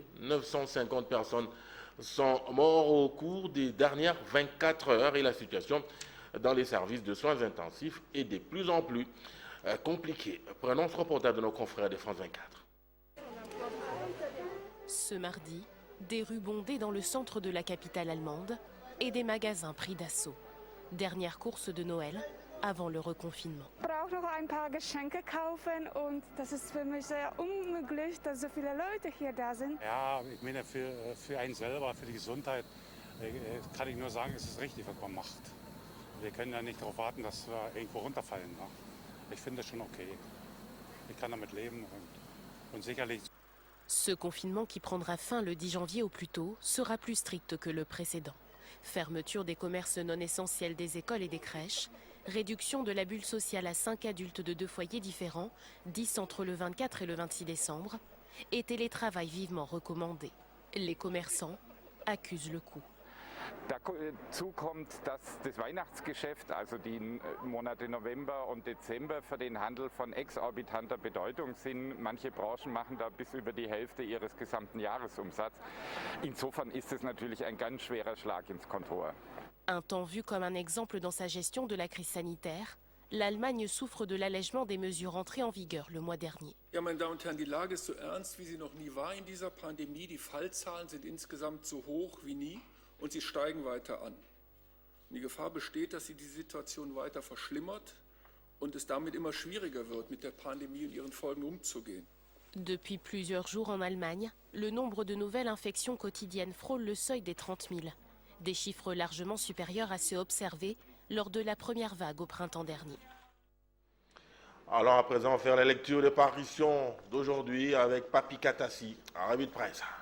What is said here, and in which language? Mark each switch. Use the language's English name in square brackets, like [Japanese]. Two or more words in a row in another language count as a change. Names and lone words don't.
[French] 950 personnes sont mortes au cours des dernières 24 heures et la situation dans les services de soins intensifs est de plus en plus compliquée. Prenons ce reportage de nos confrères de France 24. Ce mardi, des rues bondées dans le centre de la capitale allemande et des magasins pris d'assaut. Dernière course de Noël avant le reconfinement. [German] Ich brauche noch ein paar Geschenke kaufen und das ist für mich sehr unmöglich, dass so viele Leute hier da sind. Ja, ich meine, für einen selber, für die Gesundheit, kann ich nur sagen, es ist richtig, was man macht. Wir können ja nicht darauf warten, dass wir irgendwo runterfallen. Ne? Ich finde das schon okay. Ich kann damit leben und sicherlich... [French] Ce confinement qui prendra fin le 10 janvier au plus tôt sera plus strict que le précédent. Fermeture des commerces non essentiels des écoles et des crèches, réduction de la bulle sociale à 5 adultes de 2 foyers différents, 10 entre le 24 et le 26 décembre, et télétravail vivement recommandé. Les commerçants accusent le coup. [German] Dazu kommt, dass das Weihnachtsgeschäft, also die Monate November und Dezember, für den Handel von exorbitanter Bedeutung sind. Manche Branchen machen da bis über die Hälfte ihres gesamten Jahresumsatzes. Insofern ist es natürlich ein ganz schwerer Schlag ins Kontor. [French] Un temps vu comme un exemple dans sa gestion de la crise sanitaire, l'Allemagne souffre de l'allègement des mesures entrées en vigueur le mois dernier. [German] Ja, meine Damen und Herren, die Lage ist so ernst, wie sie noch nie war in dieser Pandemie. Die Fallzahlen sind insgesamt so hoch wie nie. Und sie steigen weiter an. Die Gefahr besteht, dass sie die Situation weiter verschlimmert und es damit immer schwieriger wird, mit der Pandemie und ihren Folgen umzugehen. [French] Depuis plusieurs jours en Allemagne, le nombre de nouvelles infections quotidiennes frôle le seuil des 30 000. Des chiffres largement supérieurs à ceux observés lors de la première vague au printemps dernier. Allons à présent faire la lecture des parutions d'aujourd'hui avec Papi Katassi, à Revue de Presse.